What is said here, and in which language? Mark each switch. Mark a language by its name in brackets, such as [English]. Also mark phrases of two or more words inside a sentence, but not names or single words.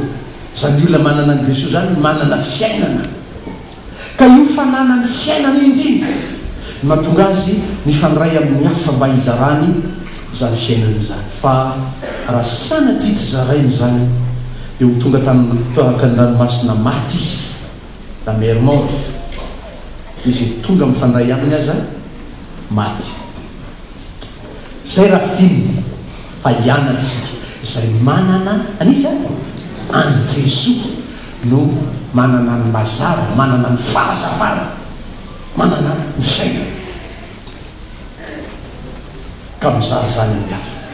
[Malagasy] Zany olona manana ny Jesoa zany manana fiainana ka io fananany fiainana indrindra no mahatonga azy mifandray amin'ny hafa mba hizarany zany fiainana zany. Fa raha sanatria tsy zarainy zany dia ho tonga tahaka ny ranomasina maty izy [French] la mer morte [Malagasy] izy tonga mifandray aminy aza maty. Zay raha fitininy fa hianatsika zay manana anisa any Jesoa no manana ny mazava, manana ny fahazavana, manana ny fiainana ka mizara zany amin'ny hafa.